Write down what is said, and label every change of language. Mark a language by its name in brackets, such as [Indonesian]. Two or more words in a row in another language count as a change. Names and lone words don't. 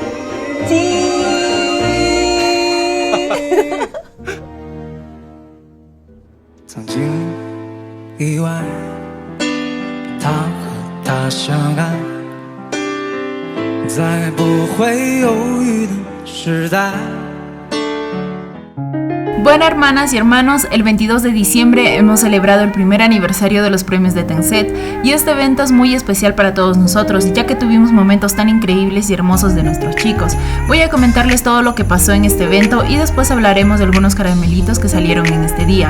[Chinese] 曾经以为他和她相爱，在不会犹豫的时代。 [Spanish] Bueno, hermanas y hermanos, el 22 de diciembre hemos celebrado el primer aniversario de los premios de Tencent y este evento es muy especial para todos nosotros ya que tuvimos momentos tan increíbles y hermosos de nuestros chicos. Voy a comentarles todo lo que pasó en este evento y después hablaremos de algunos caramelitos que salieron en este día.